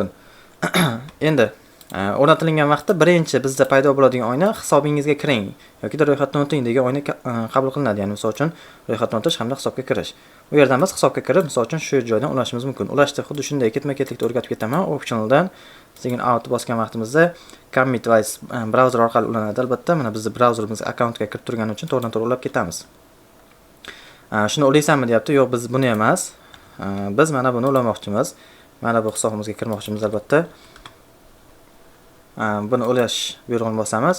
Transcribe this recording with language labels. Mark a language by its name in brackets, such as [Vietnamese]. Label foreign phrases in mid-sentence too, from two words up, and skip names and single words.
[Uzbek] Endi o'rnatilgan vaqtda birinchi bizda paydo bo'ladigan oyna hisobingizga kiring yoki ro'yxatdan o'ting degan oyna qabul qilinadi. Ya'ni misol uchun ro'yxatdan o'tish hamda hisobga kirish. Bu yerda biz hisobga kirib, misol uchun shu joydan ulashimiz mumkin. Ulashda xuddi shunday ketma-ketlikda o'rgatib ketaman. Optionaldan [English] sign out [Uzbek] bosgan vaqtimizda [English] commit device browser [Uzbek] orqali ulanadi albatta. Mana bizning browserimiz akkauntga kirib turgani uchun to'g'ridan-to'g'ri ulab ketamiz. Shuni o'ylaysanmi deyapti. Yo'q, biz buni emas. Biz mana buni ulamoqchimiz. Mana bu hisobimizga kirmoqchimiz albatta. Buni ulash buyrug'ini bosamiz.